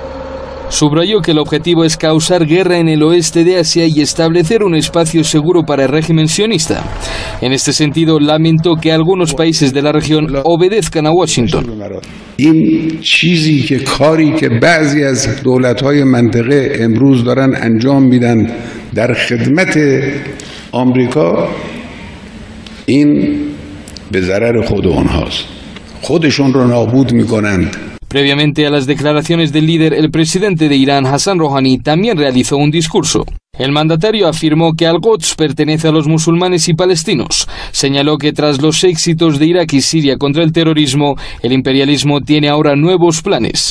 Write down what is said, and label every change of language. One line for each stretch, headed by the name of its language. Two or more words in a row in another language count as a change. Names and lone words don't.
Spanish: Subrayó que el objetivo es causar guerra en el oeste de Asia y establecer un espacio seguro para el régimen sionista. En este sentido, lamentó que algunos países de la región obedezcan a Washington.
Persian: در خدمت آمریکا این به ضرر خود اونهاست خودشون رو نابود میکنند.
Spanish: Previamente a las declaraciones del líder, el presidente de Irán, Hassan Rouhani, también realizó un discurso. El mandatario afirmó que al-Quds pertenece a los musulmanes y palestinos. Señaló que tras los éxitos de Irak y Siria contra el terrorismo, el imperialismo tiene ahora nuevos planes.